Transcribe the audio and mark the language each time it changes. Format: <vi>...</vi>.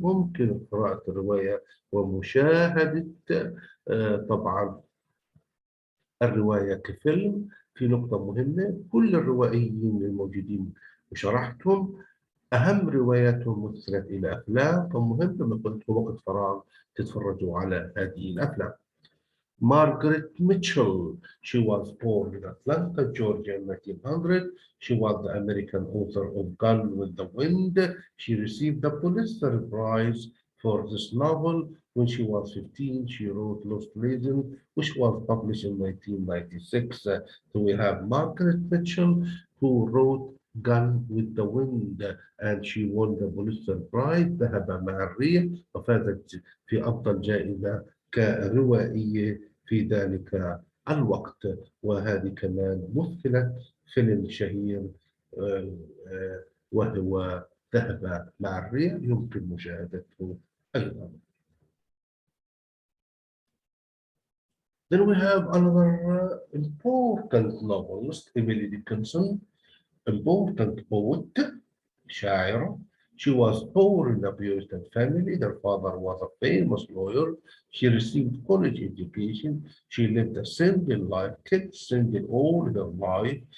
<ar>ممكن قراءة الرواية ومشاهدة طبعا الرواية كفيلم. في نقطة مهمة: كل الروائيين الموجودين وشرحتهم أهم رواياتهم مثلت إلى أفلام، فمهم لما كنت في وقت فراغ تتفرجوا على هذه الأفلام.</ar> <en>Margaret Mitchell, she was born in Atlanta, Georgia in 1900. She was the American author of Gone with the Wind. She received the Pulitzer Prize for this novel. When she was 15, she wrote Lost Legend, which was published in 1996. So we have Margaret Mitchell, who wrote Gone with the Wind, and she won the Pulitzer Prize.</en> <ar>ذهب مع الريح، وفازت في أفضل جائزة كروائية في ذلك الوقت. وهذه كمان مثلت فيلم شهير آه، وهو ذهب مع الريح، يمكن مشاهدته أيضا.</ar> <en>Then we have another important novelist, Emily Dickinson, important poet, شاعرة. She was born in a Puritan family. Her father was a famous lawyer. She received college education. She lived a single life, kept single all her life.</en>